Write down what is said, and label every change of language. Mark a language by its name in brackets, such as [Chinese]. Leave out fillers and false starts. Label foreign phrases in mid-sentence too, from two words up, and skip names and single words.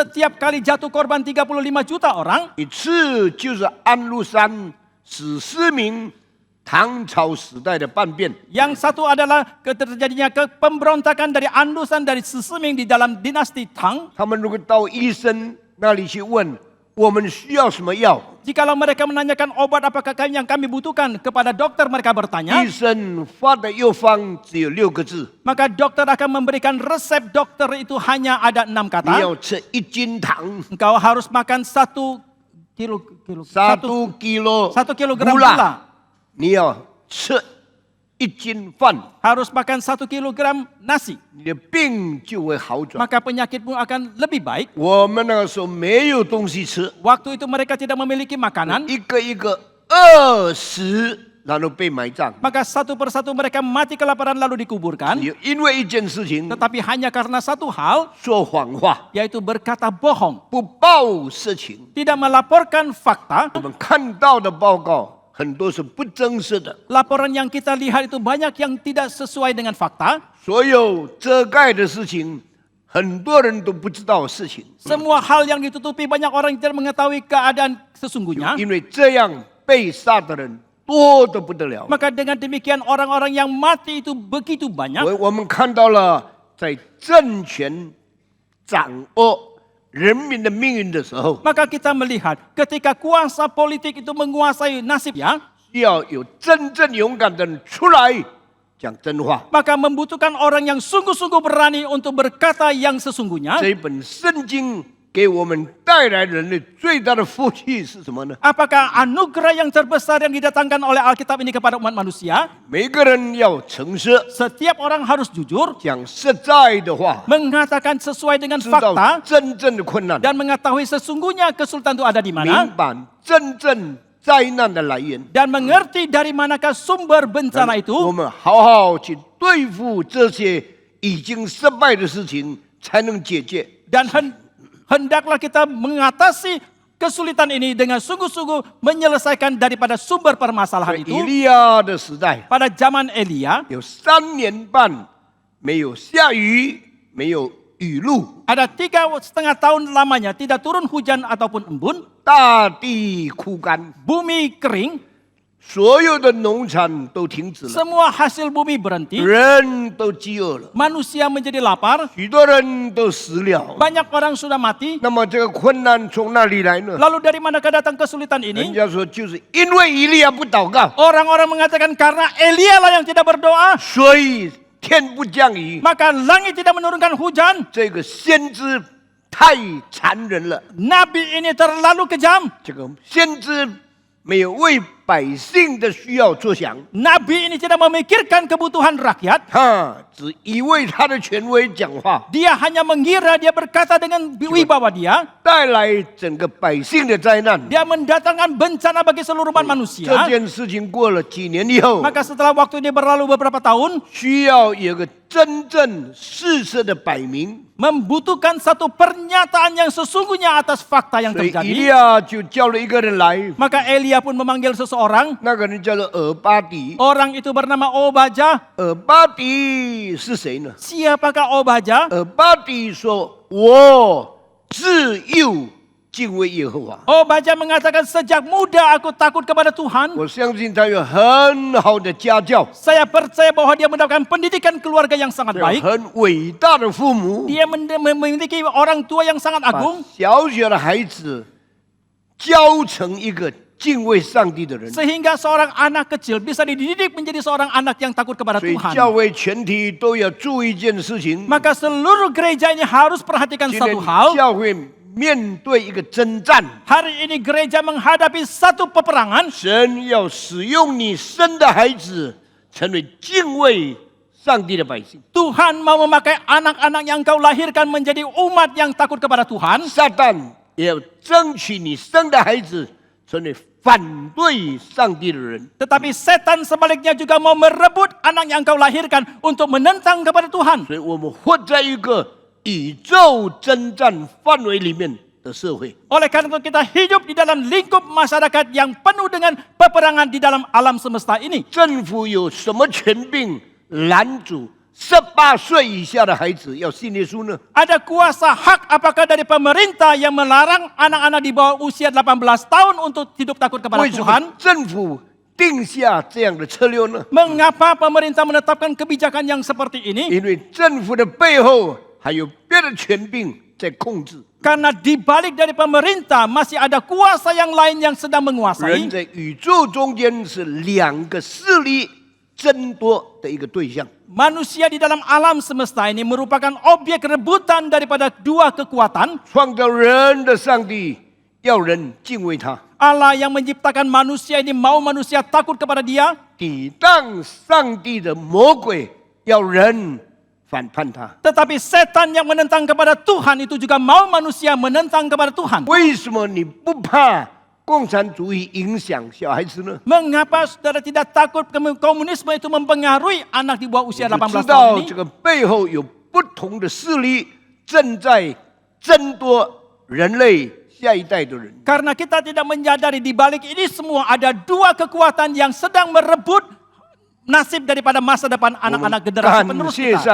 [Indonesian] setiap kali jatuh korban 35 juta orang, [Chinese] 一次就是安禄山史思明唐朝时代的叛变， [Indonesian] yang satu adalah terjadinya pemberontakan dari Andusan dari Sisiming di dalam dinasti Tang. [Chinese] 他们如果到医生那里去问我们需要什么药， [Indonesian] Jikalau mereka menanyakan obat apakah yang kami butuhkan, kepada dokter mereka bertanya, [Chinese] 医生发的药方只有6个字， [Indonesian] maka dokter akan memberikan resep. Dokter itu hanya ada 6 [Chinese] 你 [Indonesian] kata. [Chinese] 要吃1斤糖， [Indonesian] Engkau harus makan 1 kilogram gula. [Chinese] 你要吃1斤饭， [Indonesian] Harus makan 1 kilogram nasi. [Chinese] 你的病就会好转。 [Indonesian] Maka penyakitmu akan lebih baik. [Chinese] 我们那个时候没有东西吃， [Indonesian] Waktu itu mereka tidak memiliki makanan. [Chinese] 一个一个饿死，然后被埋葬。 [Indonesian] Maka satu persatu mereka mati kelaparan lalu dikuburkan. [Chinese] 因为一件事情 [Indonesian] Tetapi hanya karena satu hal, [Chinese] 说谎话， [Indonesian] yaitu berkata bohong. [Chinese] 不报实情。 [Indonesian] Tidak melaporkan fakta. [Chinese] 我们看到的报告很多是不真实的， [Indonesian] Laporan yang kita lihat itu banyak yang tidak sesuai dengan fakta. [Chinese] 所有遮盖的事情，很多人都不知道事情， [Indonesian] Semua hal yang ditutupi banyak orang yang tidak mengetahui keadaan sesungguhnya. [Chinese] 因为这样被杀的人多得不得了。 [Indonesian] Maka dengan demikian orang-orang yang mati itu begitu banyak. [Chinese] 我们看到了，在政权掌握人民的命运的时候， [Indonesian] Maka kita melihat ketika kuasa politik itu menguasai nasibnya, [Chinese] 需要有真正勇敢的人出来讲真话。 [Indonesian] maka membutuhkan orang yang sungguh-sungguh berani untuk berkata yang sesungguhnya. [Chinese] 这本圣经给我们带来人类最大的福气是什么呢？ [Indonesian] Apakah anugerah yang terbesar yang didatangkan oleh Alkitab ini kepada umat manusia? [Chinese] 每个人要诚实， [Indonesian] Setiap orang harus jujur, [Chinese] 讲实在的话， [Indonesian] mengatakan sesuai dengan [Chinese] 知道 [Indonesian] fakta, [Chinese] 真正的困难， [Indonesian] dan mengetahui sesungguhnya kesulitan itu ada di [Chinese] 明 [Indonesian] mana, [Chinese] 白真正灾难的来源。 [Indonesian] dan mengerti dari manakah sumber bencana [Chinese] 我 [Indonesian] itu, [Chinese] 们好好去对付这些已经失败的事情，才能解决。 [Indonesian] dan hendaklah kita mengatasi kesulitan ini dengan sungguh-sungguh menyelesaikan daripada sumber [Chinese] 在 [Indonesian] permasalahan [Chinese] 以 [Indonesian] itu. [Chinese] 利亚的时代， [Indonesian] Pada zaman Elia, [Chinese] 有3年半没有下雨，没有雨露， [Indonesian] ada 3,5 tahun lamanya tidak turun hujan ataupun embun, [Chinese] 大地枯干， [Indonesian] bumi kering, [Chinese] 所有的农产都停止了， [Indonesian] semua hasil bumi berhenti, [Chinese] 人都饥饿了， [Indonesian] manusia menjadi lapar, [Chinese] 许多人都死了。 [Indonesian] banyak orang sudah mati. [Chinese] 那么这个困难从哪里来呢？ [Indonesian] Lalu dari manakah datang kesulitan [Chinese] 人 [Indonesian] ini? [Chinese] 家说就是因为以利亚不祷告， [Indonesian] Orang-orang mengatakan karena Elia lah yang tidak berdoa, [Chinese] 所以天不降雨。 [Indonesian] maka langit tidak menurunkan hujan. [Chinese] 这个先知太残忍了， [Indonesian] Nabi ini terlalu kejam. [Chinese] 这个先知没有为百姓的需要着想， [Indonesian] Nabi ini tidak memikirkan kebutuhan rakyat. [Chinese] 他只以为他的权威讲话， [Indonesian] Dia hanya mengira dia berkata dengan wibawa dia. [Chinese] 带来整个百姓的灾难。 [Indonesian] Dia mendatangkan bencana bagi seluruh umat [Chinese] 这 [Indonesian] manusia. [Chinese] 件事情过了几年以后， [Indonesian] Maka setelah waktu ini berlalu beberapa tahun, [Chinese] 需要有个真正事实的摆明， [Indonesian] membutuhkan satu pernyataan yang sesungguhnya atas fakta yang [Chinese] 所以以 [Indonesian] terjadi. [Chinese] 利亚就叫了一个人来， [Indonesian] Maka Elia pun memanggil seseorang. [Chinese] 那个人叫做俄巴底。 [Indonesian] Orang itu bernama Obadjah. [Chinese] 俄巴底是谁呢？ [Indonesian] Siapakah Obadjah? [Chinese] 俄巴底说：“我自幼敬畏耶和华。 [Indonesian] Oh, baca mengatakan sejak muda aku takut kepada Tuhan. [Chinese] 我相信他有很好的家教， [Indonesian] Saya percaya bahwa dia mendapatkan pendidikan keluarga yang sangat [Chinese] 有 [Indonesian] baik. [Chinese] 很伟大的父母， [Indonesian] Dia memiliki orang tua yang sangat [Chinese] 把 [Indonesian] agung. [Chinese] 小小的孩子教成一个敬畏上帝的人。 [Indonesian] Sehingga seorang anak kecil bisa dididik menjadi seorang anak yang takut kepada [Chinese] 所以 [Indonesian] Tuhan. [Chinese] 教会全体都要注意一件事情： [Indonesian] Maka seluruh gereja ini harus perhatikan [Chinese] 今天 [Indonesian] satu hal. [Chinese] 教会面对一个征战， [Indonesian] Hari ini gereja menghadapi satu peperangan. [Chinese] 神要使用你生的孩子，成为敬畏上帝的百姓。 [Indonesian] Tuhan mau memakai anak-anak yang kau lahirkan menjadi umat yang takut kepada Tuhan. [Chinese] 撒旦也要争取你生的孩子，成为反对上帝的人。 [Indonesian] Tetapi setan sebaliknya juga mau merebut anak yang kau lahirkan untuk menentang kepada Tuhan. [Chinese] 所以我们活在一个宇宙征战范围里面的社会。 [Indonesian] Oleh karena itu kita hidup di dalam lingkup masyarakat yang penuh dengan peperangan di dalam alam semesta ini. [Chinese] 政府有什么权柄拦阻18岁以下的孩子要信耶稣呢？ [Indonesian] Ada kuasa hak apakah dari pemerintah yang melarang anak-anak di bawah usia 18 tahun untuk hidup takut kepada [Chinese] 为什么 [Indonesian] Tuhan? [Chinese] 政府定下这样的策略呢？ [Indonesian] Mengapa pemerintah menetapkan kebijakan yang seperti ini? [Chinese] 因为政府的背后还有别的权柄在控制。 [Indonesian] Karena di balik dari pemerintah masih ada kuasa yang lain yang sedang [Chinese] 人 [Indonesian] menguasai. [Chinese] 在宇宙中间是两个势力争夺的一个对象。 [Indonesian] Manusia di dalam alam semesta ini merupakan objek rebutan daripada dua kekuatan. [Chinese] 创造人的上帝要人敬畏他， [Indonesian] Allah yang menciptakan manusia ini mau manusia takut kepada dia. [Chinese] 抵挡上帝的魔鬼要人反叛他。 [Indonesian] Tetapi setan yang menentang kepada Tuhan itu juga mau manusia menentang kepada Tuhan. [Chinese] 为什么你不怕共产主义影响小孩子呢？ [Indonesian] Mengapa saudara tidak takut komunisme itu mempengaruhi anak di bawah usia [Chinese] 我 [Indonesian] 18 [Chinese] 知道 [Indonesian] tahun [Chinese] 这 [Indonesian] ini? [Chinese] 个背后有不同的势力正在争夺人类下一代的人。 [Indonesian] Karena kita tidak menyadari di balik ini semua ada dua kekuatan yang sedang merebut nasib daripada masa depan anak-anak generasi penerus kita.